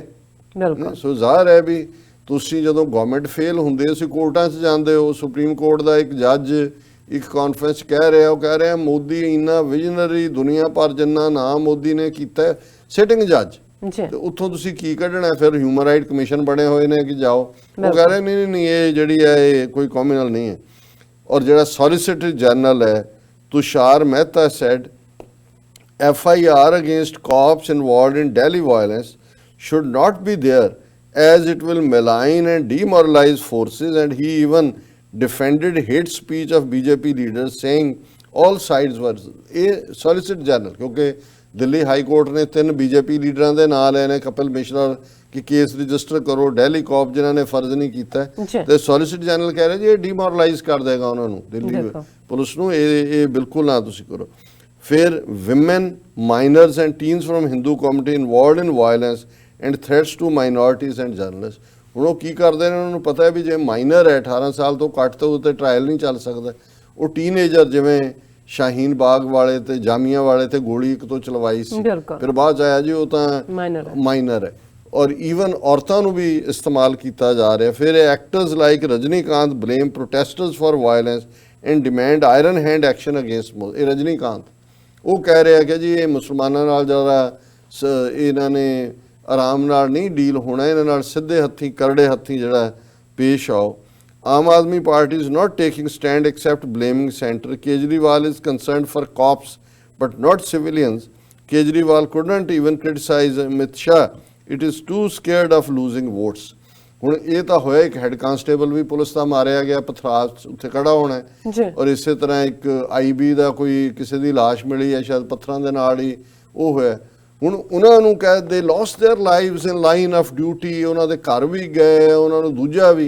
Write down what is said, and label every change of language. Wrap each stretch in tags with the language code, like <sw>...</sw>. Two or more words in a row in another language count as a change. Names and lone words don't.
<pa>ਸੋ ਜ਼ਾਹਰ ਹੈ ਵੀ ਤੁਸੀਂ ਜਦੋਂ ਗਵਰਨਮੈਂਟ ਫੇਲ ਹੁੰਦੇ ਅਸੀਂ ਕੋਰਟਾਂ 'ਚ ਜਾਂਦੇ ਹੋ ਸੁਪਰੀਮ ਕੋਰਟ ਦਾ ਇੱਕ ਜੱਜ ਇੱਕ ਕਾਨਫਰੰਸ ਕਹਿ ਰਿਹਾ ਉਹ ਕਹਿ ਰਿਹਾ ਮੋਦੀ ਇੰਨਾ ਵਿਜ਼ਨਰੀ ਦੁਨੀਆ ਭਰ ਜਿੰਨਾ ਨਾਮ ਮੋਦੀ ਨੇ ਕੀਤਾ ਸਿਟਿੰਗ ਜੱਜ ਤੇ ਉੱਥੋਂ ਤੁਸੀਂ ਕੀ ਕੱਢਣਾ ਫਿਰ ਹਿਊਮਨ ਰਾਈਟ ਕਮਿਸ਼ਨ ਬਣੇ ਹੋਏ ਨੇ ਕਿ ਜਾਓ ਉਹ ਕਹਿ ਰਹੇ ਨਹੀਂ ਇਹ ਜਿਹੜੀ ਹੈ ਇਹ ਕੋਈ ਕਮਿਊਨਲ ਨਹੀਂ ਹੈ ਔਰ ਜਿਹੜਾ ਸੋਲਿਸਿਟਰ ਜਨਰਲ ਹੈ Tushar Mehta said,</pa> <en>FIR against cops involved in Delhi violence should not be there as it will malign and demoralize forces and he even defended hate speech of BJP leaders saying all sides were Solicitor General</en> <pa>ਕਿਉਂਕਿ ਦਿੱਲੀ ਹਾਈ ਕੋਰਟ ਨੇ 3 BJP ਲੀਡਰਾਂ ਦੇ ਨਾਂ ਲਏ ਨੇ ਕਪਿਲ ਮਿਸ਼ਰਾ ਕਿ ਕੇਸ ਰਜਿਸਟਰ ਕਰੋ ਦਿੱਲੀ ਕਾਪ ਜਿਨ੍ਹਾਂ ਨੇ ਫਰਜ਼ ਨਹੀਂ ਕੀਤਾ ਤੇ ਸੋਲਿਸਿਟਰ ਜਨਰਲ ਕਹਿ ਰਹੇ ਜੀ ਇਹ ਡੀਮੋਰਲਾਈਜ਼ ਕਰ ਦੇਗਾ ਉਹਨਾਂ ਨੂੰ ਦਿੱਲੀ ਪੁਲਿਸ ਨੂੰ ਇਹ ਬਿਲਕੁਲ ਨਾ ਤੁਸੀਂ ਕਰੋ ਫਿਰ</pa> <en>women, minors and teens from Hindu community involved in violence and threats to minorities and journalists।</en> <pa>ਹੁਣ ਉਹ ਕੀ ਕਰਦੇ ਨੇ, ਉਹਨਾਂ ਨੂੰ ਪਤਾ ਹੈ ਵੀ ਜੇ ਮਾਈਨਰ ਹੈ 18 ਸਾਲ ਤੋਂ ਘੱਟ ਤੋਂ ਉੱਤੇ ਟ੍ਰਾਇਲ ਨਹੀਂ ਚੱਲ ਸਕਦਾ। ਉਹ ਟੀਨੇਜਰ ਜਿਵੇਂ ਸ਼ਾਹੀਨ ਬਾਗ ਵਾਲੇ ਤੇ ਜਾਮੀਆ ਵਾਲੇ ਤੇ ਗੋਲੀ ਇੱਕ ਤੋਂ ਚਲਵਾਈ ਸੀ, ਫਿਰ ਬਾਅਦ 'ਚ ਆਇਆ ਜੀ ਉਹ ਤਾਂ ਮਾਈਨਰ ਹੈ। ਔਰ ਈਵਨ ਔਰਤਾਂ ਨੂੰ ਵੀ ਇਸਤੇਮਾਲ ਕੀਤਾ ਜਾ ਰਿਹਾ।</pa> <en>ਫਿਰ actors like Rajinikanth blame protesters for violence and demand iron hand action against.</en> <pa>ਇਹ ਰਜਨੀਕਾਂਤ ਉਹ ਕਹਿ ਰਿਹਾ ਕਿ ਜੀ ਇਹ ਮੁਸਲਮਾਨਾਂ ਨਾਲ ਜ਼ਿਆਦਾ ਇਹਨਾਂ ਨੇ ਆਰਾਮ ਨਾਲ ਨਹੀਂ ਡੀਲ ਹੋਣਾ, ਇਹਨਾਂ ਨਾਲ ਸਿੱਧੇ ਹੱਥੀਂ ਕਰੜੇ ਹੱਥੀਂ ਜਿਹੜਾ ਪੇਸ਼ ਆਓ।</pa> <en>ਆਮ ਆਦਮੀ ਪਾਰਟੀ is not taking stand except blaming center. Kejriwal is concerned for cops but not civilians. Kejriwal couldn't even criticize Amit Shah. It is too scared of losing votes.</en> <pa>ਹੁਣ ਇਹ ਤਾਂ ਹੋਇਆ ਇੱਕ ਹੈੱਡ ਕਾਂਸਟੇਬਲ ਵੀ ਪੁਲਿਸ ਦਾ ਮਾਰਿਆ ਗਿਆ, ਪਥਰਾਸ ਉੱਥੇ ਖੜਾ ਹੋਣਾ ਹੈ। ਔਰ ਇਸੇ ਤਰ੍ਹਾਂ ਇੱਕ IB ਦਾ ਕੋਈ ਕਿਸੇ ਦੀ ਲਾਸ਼ ਮਿਲੀ ਹੈ ਸ਼ਾਇਦ ਪੱਥਰਾਂ ਦੇ ਨਾਲ ਹੀ ਉਹ ਹੋਇਆ। ਹੁਣ ਉਹਨਾਂ ਨੂੰ ਕਹਿ ਦੇ</pa> <en>lost their lives in line of duty,</en> <pa>ਉਹਨਾਂ ਦੇ ਘਰ ਵੀ ਗਏ, ਉਹਨਾਂ ਨੂੰ ਦੂਜਾ ਵੀ।</pa>